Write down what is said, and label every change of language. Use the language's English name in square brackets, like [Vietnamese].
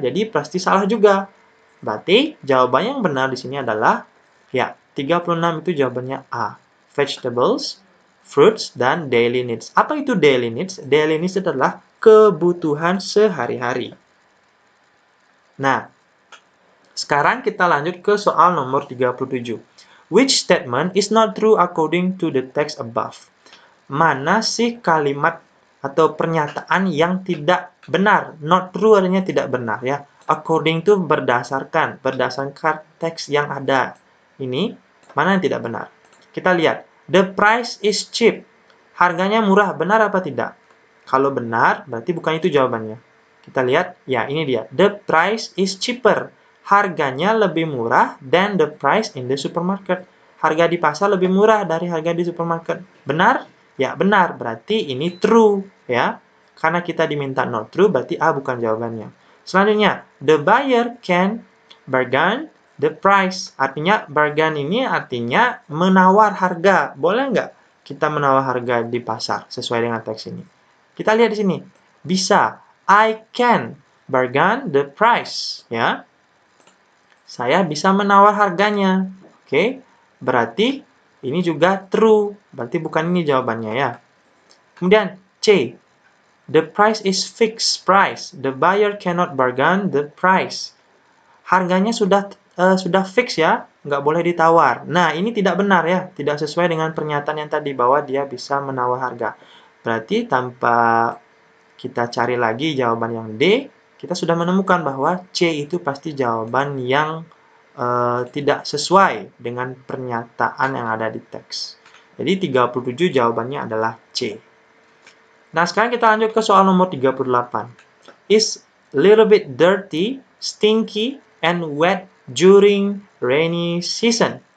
[Indonesian] Jadi pasti salah juga. Berarti jawaban yang benar di sini adalah ya, 36 itu jawabannya A. Vegetables, fruits, dan daily needs. Apa itu daily needs? Daily needs adalah kebutuhan sehari-hari. Nah, sekarang kita lanjut ke soal nomor 37. [English] Which statement is not true according to the text above? [Indonesian] Mana sih kalimat atau pernyataan yang tidak benar? Not true artinya tidak benar ya. According to berdasarkan teks yang ada. Ini mana yang tidak benar? Kita lihat. The price is cheap. Harganya murah. Benar apa tidak? Kalau benar, berarti bukan itu jawabannya. [English] Kita lihat, ya ini dia. The price is cheaper. Harganya lebih murah than the price in the supermarket. [Indonesian] Harga di pasar lebih murah dari harga di supermarket. Benar? Ya, benar. Berarti ini true, ya. Karena kita diminta not true, berarti A bukan jawabannya. [English] Selanjutnya, the buyer can bargain the price. [Indonesian] Artinya, bargain ini artinya menawar harga. Boleh nggak kita menawar harga di pasar sesuai dengan teks ini? Kita lihat di sini. Bisa. [English] I can bargain the price, ya. [Indonesian] Saya bisa menawar harganya. Oke. Berarti ini juga true. Berarti bukan ini jawabannya ya. Kemudian C. [English] The price is fixed price. The buyer cannot bargain the price. [Indonesian] Harganya sudah fix ya, nggak boleh ditawar. Nah, ini tidak benar ya, tidak sesuai dengan pernyataan yang tadi bahwa dia bisa menawar harga. Berarti tanpa kita cari lagi jawaban yang D, kita sudah menemukan bahwa C itu pasti jawaban yang tidak sesuai dengan pernyataan yang ada di teks. Jadi 37 jawabannya adalah C. Nah, sekarang kita lanjut ke soal nomor 38. [English] Is little bit dirty, stinky, and wet during rainy season.